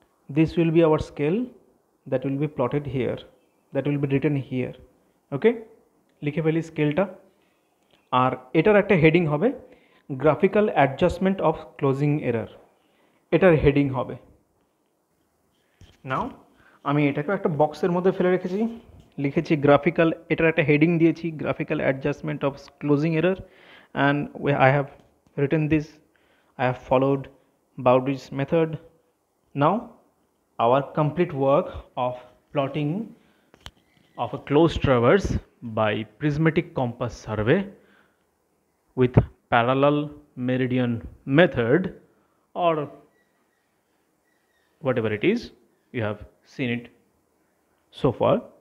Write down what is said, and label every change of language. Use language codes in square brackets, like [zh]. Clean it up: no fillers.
[en] This will be our scale that will be plotted here, that will be written here. [bn] Okay, লিখে ফেলি স্কেলটা। আর এটার একটা heading হবে graphical adjustment of closing error, এটার heading হবে। নাও আমি এটাকে একটা বক্সের মধ্যে ফেলে রেখেছি, লিখেছি গ্রাফিক্যাল, এটার একটা হেডিং দিয়েছি graphical adjustment of closing error, and [en] I have written this, I have followed Bowdry's method. Now our complete work of plotting of a closed traverse by prismatic compass survey with parallel meridian method, or whatever it is, you have seen it so far.